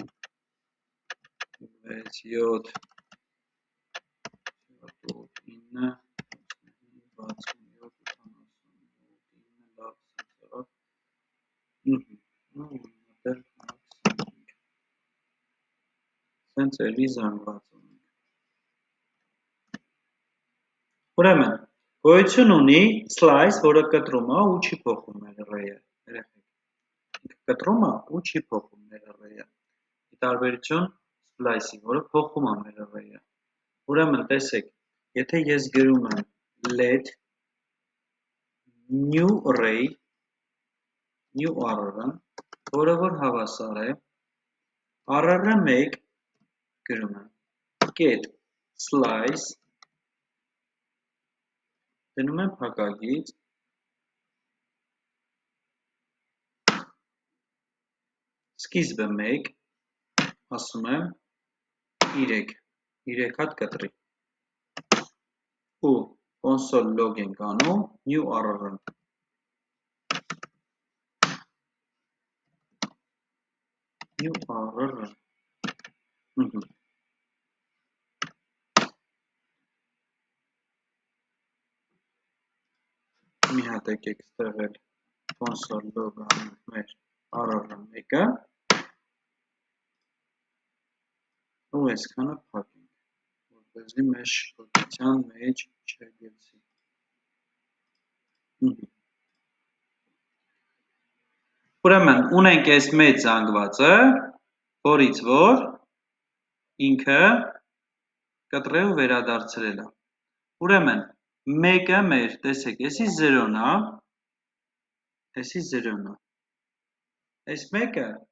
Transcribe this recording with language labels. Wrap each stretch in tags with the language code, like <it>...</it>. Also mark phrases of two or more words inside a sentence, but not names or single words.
<hy>6, 7, 9, 67, 89, սենց էլի զանգված ունենք։ Ուրեմն, գոյություն ունի slice, որը կտրում է ու չի փոխում մեր array-ը, երեխեք։ Կտրում է ու չի փոխում մեր array-ը։ Ի տարբերություն splice-ի, որը փոխում է մեր array-ը։ Ուրեմն, տեսեք, եթե ես գրում եմ let</hy> <en>new array, new rr-</en> <hy>ը, որը որ հավասար է, rr-ը 1 գրում եմ,</hy> <en>get slice,</en> <hy>դնում եմ փակագից, սկիզբը 1, ասում եմ 3 հատ կտրի, ու</hy> <en>console log</en> <hy>ենք անում new rr-ը,</hy> <en>new rr-</en> <hy>ը, մի հատ եկեք ստեղել</hy> <en>console log</en> <hy>անենք մեր rr-ը մեկը, ու այսքանը փակենք, որպեսզի մեր շփոթության մեջ չգցի։ Ուրեմն, ունենք այս մեծ զանգվածը, որից որ ինքը կտրել ու վերադարձրել է։ Ուրեմն, մեկը մեր, տեսեք, եսի 0-ն է, եսի 0-ն է, այս մեկը,</hy>